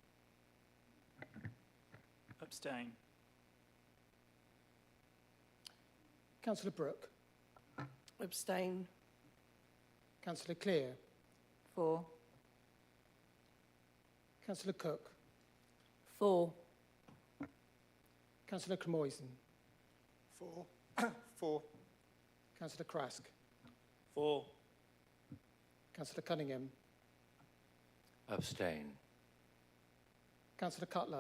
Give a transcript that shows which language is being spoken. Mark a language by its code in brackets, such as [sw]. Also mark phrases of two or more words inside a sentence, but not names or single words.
[en] Abstain. Councillor Brooke. Abstain. Councillor Clear. 4. Councillor Cook. 4. Councillor Cremoisen. 4. 4. Councillor Krask. 4. Councillor Cunningham. Abstain. Councillor Cutler.